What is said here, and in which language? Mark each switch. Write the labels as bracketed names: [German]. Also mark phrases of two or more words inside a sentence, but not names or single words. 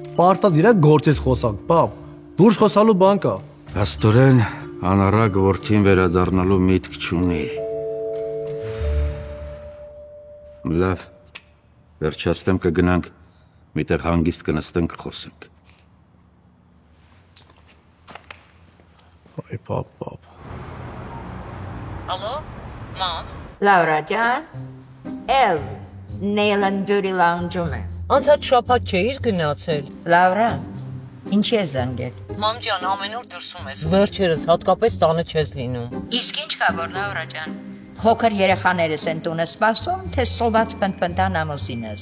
[Armenian] Պարտադիր է գործից խոսանք, պապ։ Դուրս խոսալու բան կա։ Աստորեն անառակ որդին վերադառնալու միտք չունի։ Լավ, վերջացնեմ կգնանք, միտեղ հանգիստ կնստենք կխոսենք։ Ay, pap. [English] Hello, Mom. [Armenian] Laura ջան, Էլ Nail and Beauty Lounge-ում է։ Անցած շաբաթ չէիր գնացել։ Laura, ինչի ես զանգել։ Մամ ջան, ամեն օր դրսում ես, վերջերս հատկապես տանը չես լինում։ Իսկ ինչ կա որ Laura ջան։ Փոքր երեխաներս են տունը սպասում, թե սոված պնպնտան ամուսինս։